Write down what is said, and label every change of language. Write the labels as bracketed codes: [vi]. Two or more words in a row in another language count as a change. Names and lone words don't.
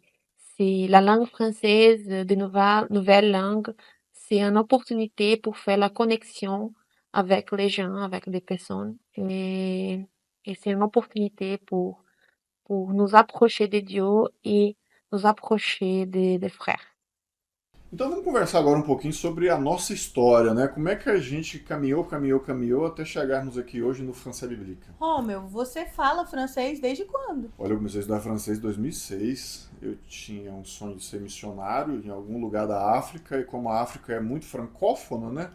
[fr] C'est la langue française, de nouvelles langues, c'est une opportunité pour faire la connexion avec les gens, avec les personnes. Et c'est une opportunité pour nous approcher de Dieu et nous approcher des frères. [pt] Então vamos conversar agora um pouquinho sobre a nossa história, né? Como é que a gente caminhou até chegarmos aqui hoje no Français Biblique. Romeu, você fala francês desde quando? Olha, eu comecei a estudar francês em 2006. Eu tinha um sonho de ser missionário em algum lugar da África, e como a África é muito francófona, né?